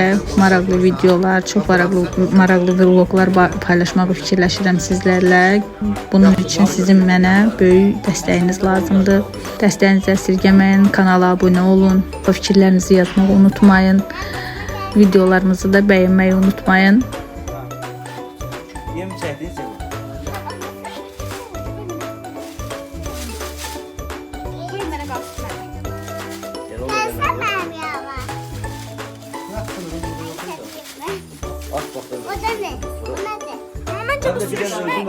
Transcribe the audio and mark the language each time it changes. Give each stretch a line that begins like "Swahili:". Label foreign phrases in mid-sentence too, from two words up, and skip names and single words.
Azerbaijani: Maraqlı videolar, çox maraqlı vloglar paylaşmağı fikirləşirəm sizlərlə. Bunun üçün sizin mənə böyük dəstəyiniz lazımdır. Dəstəyinizi əsirgəməyin, kanala abunə olun, fikirlərinizi yazmağı unutmayın. Videolarımızı da bəyənməyi unutmayın. Yem çəkdin sən.
Turkish: O da ne? O ne? Ama bence bu sürüşmek.